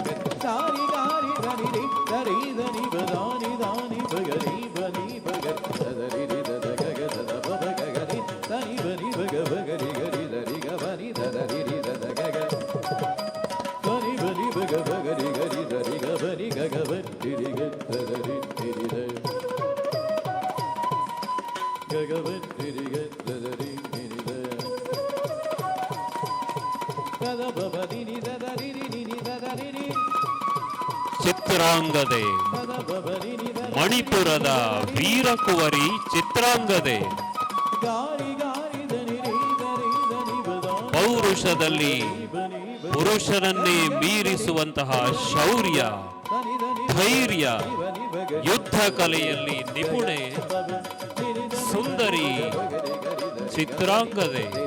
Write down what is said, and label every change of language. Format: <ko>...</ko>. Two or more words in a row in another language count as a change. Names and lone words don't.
<kn>ಸಾರಿ ಗಾರಿ ಧನಿ ರಿ ಧನಿ ಬದಾನಿ ದಾನಿ ಬಗರಿ ಬನಿ ಬಗ ಸದರಿ ರಿ ದ ಗಗ ದ ಬಗ ಗಗರಿ ಧನಿ ಬನಿ ಬಗ ಬಗರಿ ಗರಿ ಧರಿ ಗ ಬನಿ ಧರಿ ರಿ ದ ಗಗ ಬನಿ ಬನಿ ಬಗ ಬಗರಿ ಗರಿ ಧರಿ ಗ ಬನಿ ಗಗ ಬರಿ ರಿ ಗ ಸದರಿ ರಿ ದ ಗಗ ಬರಿ ರಿ ಗ ಸದರಿ ರಿ ದ ಗಗ ಬಬದಿ ನಿ ದ ರಿ ರಿ ನಿ ದ ರಿ ರಿ ಚಿತ್ರಾಂಗದೆ ಮಣಿಪುರದ ವೀರಕುವರಿ ಚಿತ್ರಾಂಗದೆ ಪೌರುಷದಲ್ಲಿ ಪುರುಷರನ್ನೇ ಮೀರಿಸುವಂತಹ ಶೌರ್ಯ ಧೈರ್ಯ ಯುದ್ಧ ಕಲೆಯಲ್ಲಿ ನಿಪುಣೆ ಸುಂದರಿ ಚಿತ್ರಾಂಗದೆ.</kn>